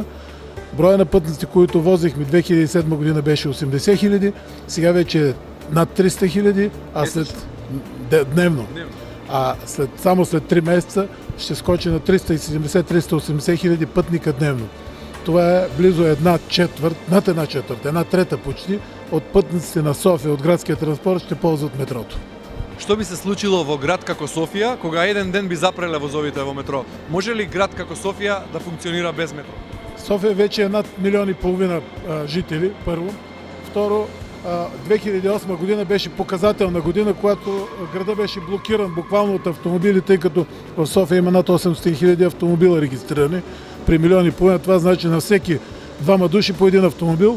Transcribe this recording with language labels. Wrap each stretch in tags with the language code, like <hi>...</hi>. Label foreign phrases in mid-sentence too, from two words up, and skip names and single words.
<bg>Броя на пътниците, които возихме 2007 година беше 80 хиляди, сега вече е над 300 хиляди, а дневно. Само след 3 месеца ще скочи на 370-380 хиляди пътника дневно. Това е близо над една четвърт, една трета почти от пътниците на София от градския транспорт ще ползват метрото.</bg> <mk>Што би се случило во град како Софија, кога еден ден би запреле возовите во метро? Може ли град како Софија да функционира без метро?</mk> <bg>София вече е над 1,5 милиона жители, първо. Второ, 2008 година беше показателна година, когато града беше блокиран буквално от автомобили, тъй като в София има над 800 хиляди автомобила регистрирани. При 1,5 милиона това значи на всеки двама души по един автомобил.</bg>